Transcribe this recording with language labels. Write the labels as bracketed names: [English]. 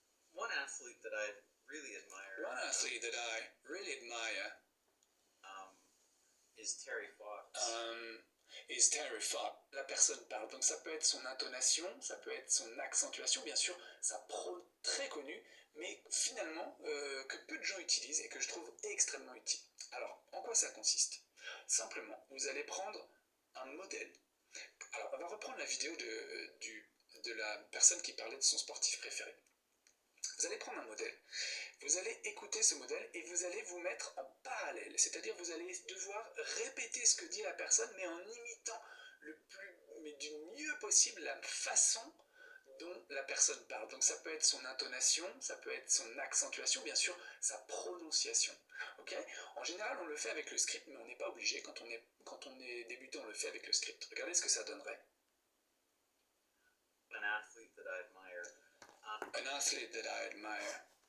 [English] One athlete that I really admire. One athlete that I really admire. Is Terry Fox. is Terry Fox. [French] La personne parle, donc ça peut être son intonation, ça peut être son accentuation, bien sûr, sa pro très connue, mais finalement que peu de gens utilisent et que je trouve extrêmement utile. Alors, en quoi ça consiste? Simplement, vous allez prendre un modèle. Alors, on va reprendre la vidéo de la personne qui parlait de son sportif préféré. Vous allez prendre un modèle, vous allez écouter ce modèle et vous allez vous mettre en parallèle, c'est-à-dire vous allez devoir répéter ce que dit la personne, mais en imitant du mieux possible la façon dont la personne parle. Donc ça peut être son intonation, ça peut être son accentuation, bien sûr, sa prononciation. Ok? En général, on le fait avec le script, mais on n'est pas obligé. Quand on est débutant, on le fait avec le script. Regardez ce que ça donnerait. [English] An athlete that I admire. An athlete that I admire.